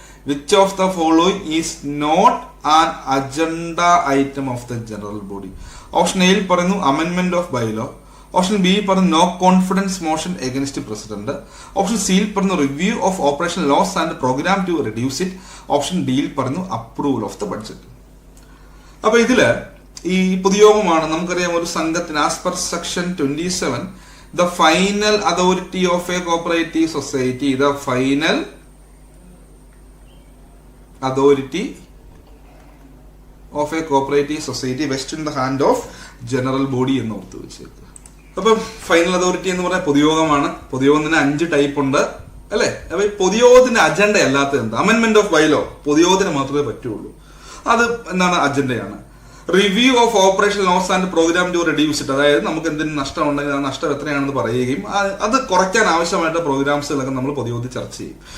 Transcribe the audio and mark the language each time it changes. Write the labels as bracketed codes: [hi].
[en] Which of the following is not an agenda item of the general body? [ml] Option എയിൽ പറയുന്നു [en] അമെൻമെന്റ് of bylaw, [ml] option B പറയുന്നു [en] no confidence motion against president, [ml] option സിയിൽ പറയുന്നു [en] review of operation loss and program to reduce it, [ml] option ഡിയിൽ പറയുന്നു [en] Approval of the budget. [ml] അപ്പൊ ഇതില് ഈ പൊതുയോഗമാണ് നമുക്കറിയാം ഒരു സംഘത്തിന് [en] as per section 27 the final authority of a cooperative society, the final authority of a cooperative society vests in the hand of general body [ml] എന്ന് ഓർത്ത് വെച്ചേക്കുക. അപ്പം ഫൈനൽ അതോറിറ്റി എന്ന് പറഞ്ഞാൽ പൊതുയോഗമാണ്. പൊതുയോഗത്തിന് 5 ടൈപ്പ് ഉണ്ട് അല്ലെ. അപ്പൊ ഈ പൊതുയോഗത്തിന്റെ അജണ്ട അല്ലാത്തത് എന്താ? അമെൻമെന്റ് ഓഫ് ബൈലോ പൊതുയോഗത്തിന് മാത്രമേ പറ്റുള്ളൂ, അത് എന്താണ്? അജണ്ടയാണ്. [en] review of operation loss and programme to reduce it, [ml] അതായത് നമുക്ക് എന്തെങ്കിലും നഷ്ടം ഉണ്ടെങ്കിൽ ആ നഷ്ടം എത്രയാണെന്ന് പറയുകയും അത് കുറയ്ക്കാൻ ആവശ്യമായിട്ട് പ്രോഗ്രാംസുകളൊക്കെ നമ്മൾ പൊതുയോഗത്തിൽ ചർച്ച ചെയ്യും.